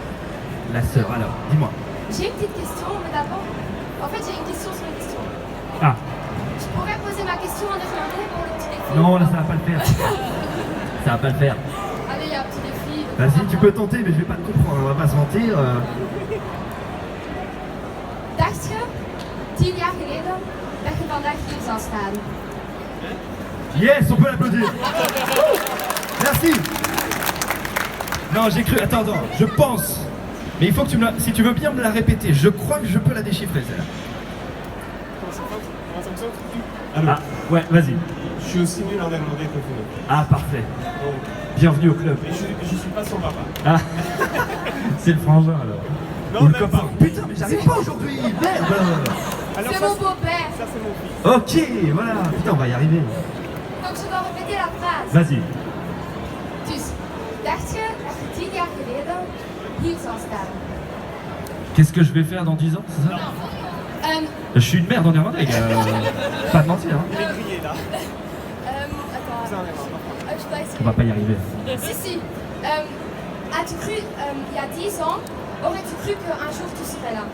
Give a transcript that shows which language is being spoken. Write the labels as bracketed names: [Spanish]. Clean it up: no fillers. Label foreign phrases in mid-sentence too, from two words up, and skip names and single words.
[French] La sœur, alors, dis-moi. J'ai une petite question, mais d'abord, en fait, j'ai une question sur une question. Ah, Je pourrais poser ma question en néerlandais pour le petit défi? non, là ça va pas le faire. Ça va pas le faire. Allez, il y a un petit défi. Vas-y, tu peux tenter, mais je vais pas te comprendre, on va pas se mentir. [Dutch] Dacht je, 10 jaar geleden, dat je vandaag hier zou staan? [French] Yes, on peut l'applaudir. Merci. Non, j'ai cru. Attends, je pense. Mais il faut que tu me la... Si tu veux bien me la répéter, je crois que je peux la déchiffrer, celle-là. Alors, ouais, vas-y. Je suis aussi nul en néerlandais que vous. Ah, parfait. Bienvenue au club. Et je suis pas son papa. Ah, c'est le frangin alors. Non, Ou le même copain. pas. Putain, mais j'arrive pas aujourd'hui. Merde. Alors, C'est ça, mon beau-père. Ça, c'est mon fils. Ok, voilà. Putain, on va y arriver. Donc je dois répéter la phrase. Vas-y. [Dutch] Dus, dacht je dat je 10 jaar geleden hier zou staan? [French] Qu'est-ce que je vais faire dans 10 ans, c'est ça? Je suis une merde en néerlandais, les gars. Pas de mentir. Hein. Il est grillé là. Attends. Je dois essayer. On va pas y arriver. Si. As-tu cru, il y a 10 ans, aurais-tu cru qu'un jour tu serais là?